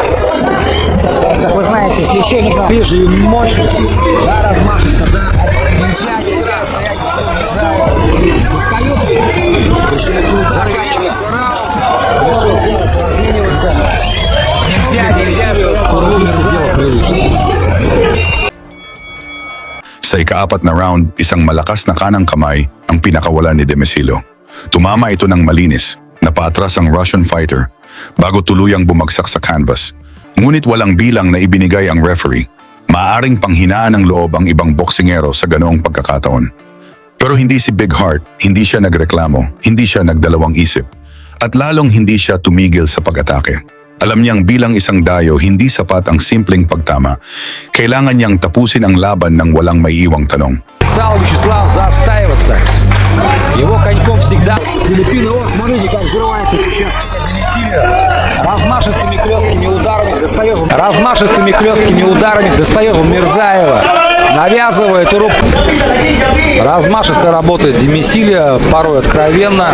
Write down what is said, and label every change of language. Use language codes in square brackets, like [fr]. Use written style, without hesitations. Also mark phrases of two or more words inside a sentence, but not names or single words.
[ru] Как вы знаете, с плеча нужно ближе и мощно. Да, размашисто, да. Нельзя стоять, достают. Заканчивается раунд. Решил снова размениваться. Нельзя сделать прилично. [tl] Sa ika-4 na round, isang malakas na kanang kamay ang pinakawalan ni Demesilo. Tumama ito ng malinis, napaatras ang [en] Russian fighter [tl] bago tuluyang bumagsak sa canvas. Ngunit walang bilang na ibinigay ang referee. Maaring panghinaan ng loob ang ibang boksingero sa ganoong pagkakataon. Pero hindi si Big Heart, hindi siya nagreklamo, hindi siya nagdalawang isip, at lalong hindi siya tumigil sa pag-atake. Alam niyang bilang isang dayo, hindi sapat ang simpleng pagtama. Kailangan niyang tapusin ang laban ng walang maiiwang tanong. [ru] Стал Вячеслав застаиваться. Его коньком всегда. Филиппины, вот смотрите, как взрывается сейчас Демисилия. Размашистыми хлесткими ударами достает он Мирзаева. Навязывает рубку. Размашисто работает Демисилия, порой откровенно.